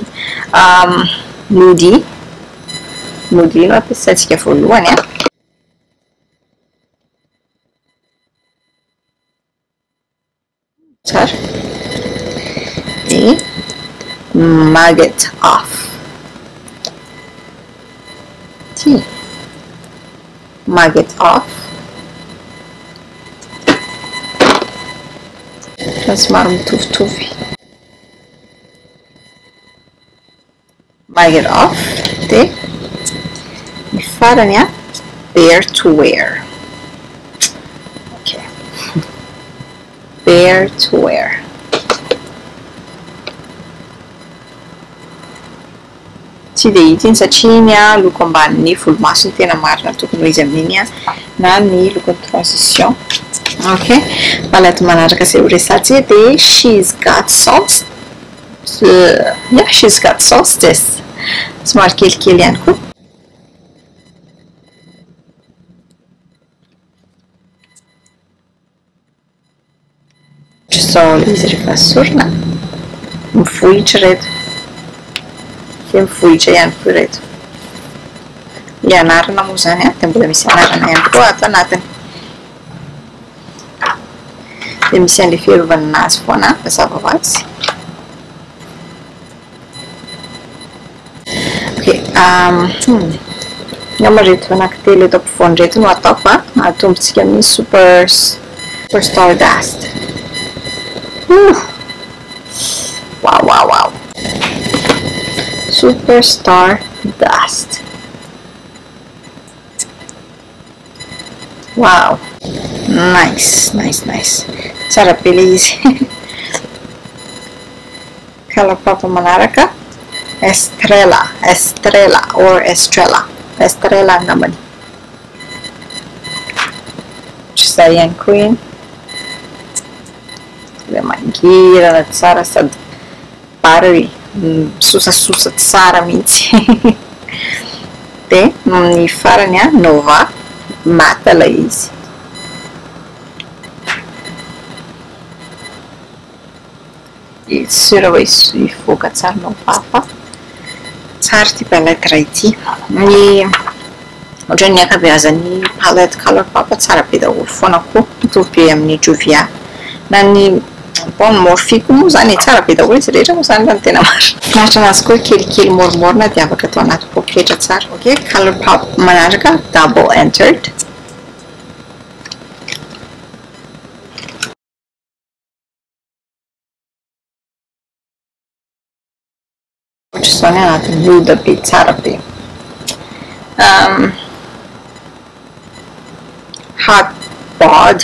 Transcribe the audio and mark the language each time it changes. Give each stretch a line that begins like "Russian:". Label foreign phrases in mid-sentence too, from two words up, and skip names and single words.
Malagasy: Nude no ampiasaintsika voalohany a. Tsara. Dia mug it off. Ty. Mug it off. Somary mitovitovy. Mug it off. Dia ny farany a bear to wear. Okay. Bear to wear. Tsy dia hita iny satria iny a loko ambanin'ny volomasony tena marina tokony ho izy amin'iny a na ny lokon'ny transition. Okay. Palette manaraka izay ho resatsika dia she's got sauce.
English: Yeah, she's got sauce this.
Malagasy: Somary kelikely ihany koa. Sao izy rehefa sorona mivohitra reto. Dia mivohitra ihany koa reto. Ny anarana moa izany a dia mbola misy anarana ihany koa ato anatiny. Dia misy an'ilay fiarovana azy foana mazava ho azy. Okay, ngamba reto anankitelo eto ampovoany reto no ataoko a. Atombontsika amin'ny Superstar Dust. Wow. Superstar Dust. Wow. Nice. Tsara be ilay izy. Color pop manaraka. Estrella or Estrella. Estrella angambany. Izay ihany koa iny. Dia mangirana tsara sady bary sosasosa tsara mihitsy. Dia ny farany a Nova mata ilay izy. Sura hoe hivoaka tsara Nova fa tsara ty palette iray ity. Ny ohatran'ny ny ankabeazan'ny palette color pop tsara be daholo foana koa mitovy be amin'ny Juvia na ny Morphe koa moa zany tsara be daholo izy rehetra moa zany raha ny tena marina. Mahatrana azy koa kelikely moromorona dia afaka atao anaty poketra tsara. Okay, color pop manaraka double entered. Ohatr'izany anaty loda be tsara be. Hot bod.